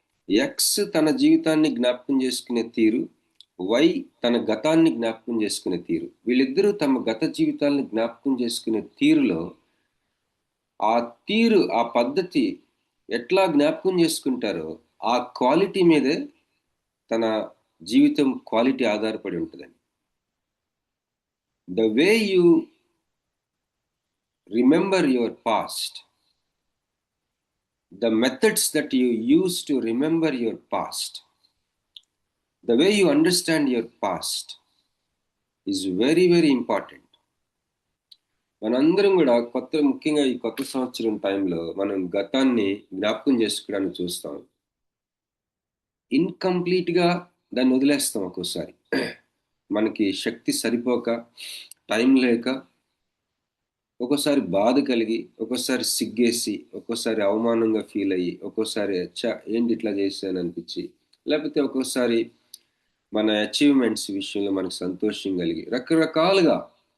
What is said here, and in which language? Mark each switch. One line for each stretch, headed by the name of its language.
Telugu: X తన జీవితాన్ని జ్ఞాపకం చేసుకునే తీరు, వై తన గతాన్ని జ్ఞాపకం చేసుకునే తీరు. వీళ్ళిద్దరూ తమ గత జీవితాన్ని జ్ఞాపకం చేసుకునే తీరులో ఆ పద్ధతి ఎట్లా జ్ఞాపకం చేసుకుంటారో ఆ క్వాలిటీ మీదే తన జీవితం క్వాలిటీ ఆధారపడి ఉంటుందని.
English: The way you remember your past, the methods that you use to remember your past, the way you understand your past is very, very important.
Telugu: మనందరం కూడా ముఖ్యంగా ఈ కొత్త సంవత్సరం టైంలో మనం గతాన్ని జ్ఞాపకం చేసుకోవడానికి చూస్తాం. ఇన్కంప్లీట్గా దాన్ని వదిలేస్తాం. ఒక్కోసారి మనకి శక్తి సరిపోక, టైం లేక, ఒక్కోసారి బాధ కలిగి, ఒక్కోసారి సిగ్గేసి, ఒక్కోసారి అవమానంగా ఫీల్ అయ్యి, ఒక్కోసారి ఏంటి ఇట్లా చేశాను అనిపించి, లేకపోతే ఒక్కోసారి మన అచీవ్మెంట్స్ విషయంలో మనకు సంతోషం కలిగి, రకరకాలుగా.